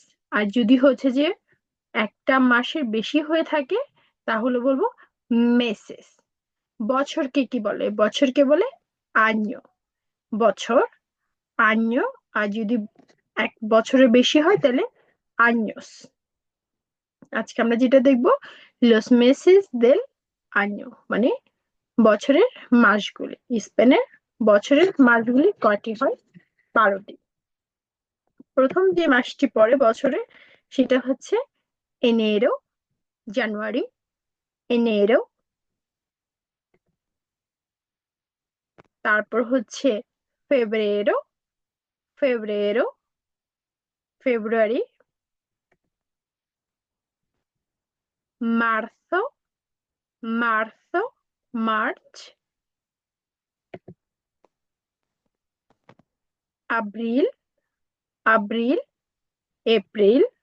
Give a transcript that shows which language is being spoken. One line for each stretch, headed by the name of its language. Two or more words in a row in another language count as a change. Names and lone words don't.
Bangla: আর যদি হচ্ছে যে একটা মাসের বেশি হয়ে থাকে তাহলে বলবো মেসেস। বছরকে কি বলে? বছরকে বলে আño। বছর আño। আর যদি এক বছরের বেশি হয় তাহলে años। আজকে আমরা যেটা দেখবো
Spanish: los meses del año,
Bangla: মানে বছরের মাসগুলি। স্পেনের বছরের মাসগুলি কয়টি হয়? 12টি। প্রথম যে মাসটি পড়ে বছরে সেটা হচ্ছে এনেরো, জানুয়ারি, এনেরো। তারপর হচ্ছে ফেব্রুয়ারো, ফেব্রুয়ারো, ফেব্রুয়ারি।
Spanish: marzo, marzo, মার্চ। abril, abril, এপ্রিল।